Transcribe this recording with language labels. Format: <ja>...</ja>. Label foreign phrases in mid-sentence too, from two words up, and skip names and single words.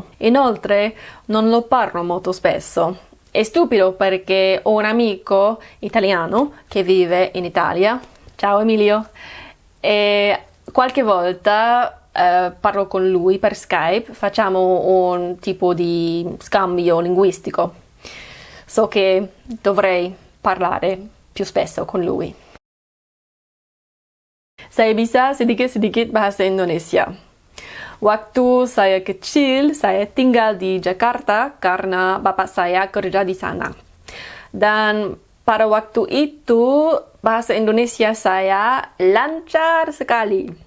<it>Inoltre, non lo parlo molto spesso. È stupido perché ho un amico italiano che vive in Italia. Ciao Emilio. E qualche volta parlo con lui per Skype, facciamo un tipo di scambio linguistico. So che dovrei parlare più spesso con lui.</it> <id>Saya bisa sedikit-sedikit bahasa Indonesia. Waktu saya kecil, saya tinggal di Jakarta karena bapak saya kerja di sana. Dan pada waktu itu, bahasa Indonesia saya lancar sekali.</id>